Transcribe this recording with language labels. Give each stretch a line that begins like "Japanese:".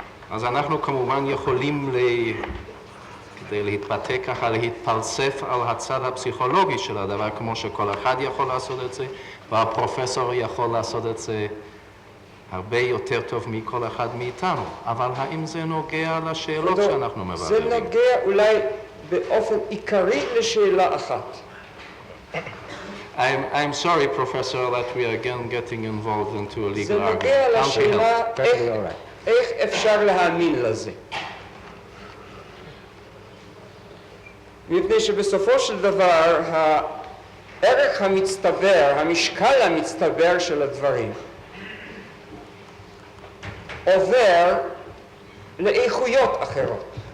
Hebrew: אז אנחנו כמובן יכולים כדי להתבטא ככה, להתפלסף על הצד הפסיכולוגי של הדבר, כמו שכל אחד יכול לעשות את זה, והפרופסור יכול לעשות את זה הרבה יותר טוב מכל אחד מאיתנו. אבל האם זה נוגע לשאלות שאנחנו מבררים? זה נוגע אולי באופן עיקרי לשאלה אחת.
English: I'm sorry, Professor, that we are again getting involved into a legal
Hebrew: זה
English: argument.
Hebrew: נוגע לשאלה איך אפשר להאמין לזה. מפני שבסופו של דבר הערך המצטבר, המשקל המצטבר של הדברים עובר לאיכויות אחרות.